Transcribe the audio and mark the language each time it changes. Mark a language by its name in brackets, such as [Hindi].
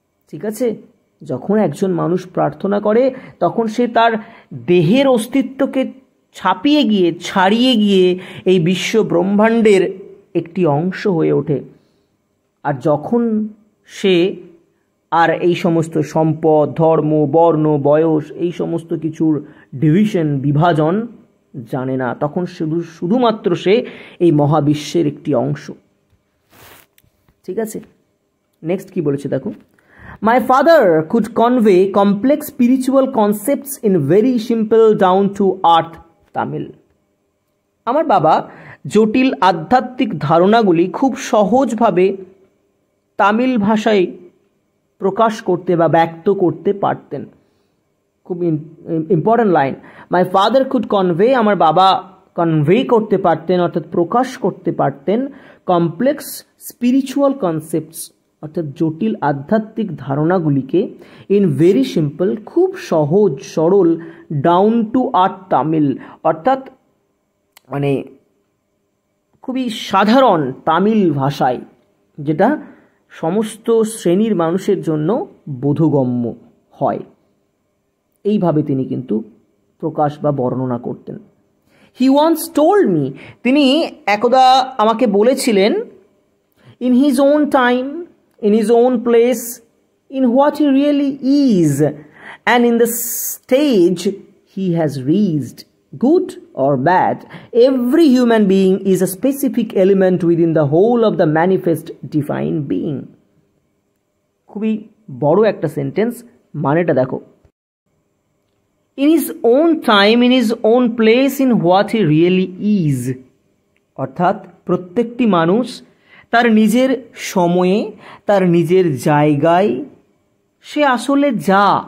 [Bangla] ঠিক আছে, যখন একজন মানুষ প্রার্থনা করে তখন সে তার দেহের অস্তিত্বকে ছাড়িয়ে গিয়ে এই বিশ্ব ব্রহ্মাণ্ডের একটি অংশ হয়ে ওঠে। আর যখন সে আর এই সমস্ত সম্পদ, ধর্ম, বর্ণ, বয়স, এই সমস্ত কিছুর ডিভিশন, বিভাজন জানে না, তখন শুধুমাত্র সে এই মহাবিশ্বের একটি অংশ। ঠিক আছে, নেক্সট কি বলেছে দেখো, [English] My father could convey complex spiritual concepts in very simple down to earth Tamil. [Bangla] আমার বাবা জটিল আধ্যাত্মিক ধারণাগুলি খুব সহজভাবে তামিল ভাষায় প্রকাশ করতে বা ব্যক্ত করতে পারতেন। খুব important line, [English] my father could convey, [Bangla] আমার বাবা কনভে করতে পারতেন অর্থাৎ প্রকাশ করতে পারতেন [English] complex spiritual concepts [Bangla] অর্থাৎ জটিল আধ্যাত্মিক ধারণাগুলিকে [English] in very simple, [Bangla] খুব সহজ সরল, [English] down to earth [Bangla] তামিল অর্থাৎ মানে খুবই সাধারণ তামিল ভাষায়, যেটা সমস্ত শ্রেণীর মানুষের জন্য বোধগম্য হয়, এইভাবে তিনি কিন্তু প্রকাশ বা বর্ণনা করতেন। [English] he once told me, [Bangla] তিনি একদা আমাকে বলেছিলেন, [English] In his own time, in his own place, in what he really is, and in the stage he has reached, good or bad, every human being is a specific element within the whole of the manifest divine being. [Bangla] খুবই বড় একটা sentence, মানেটা দেখো, [English] in his own time, in his own place, in what he really is, [Bangla] অর্থাৎ প্রত্যেকটি মানুষ তার নিজের সময়ে, তার নিজের জায়গায় সে আসলে যা,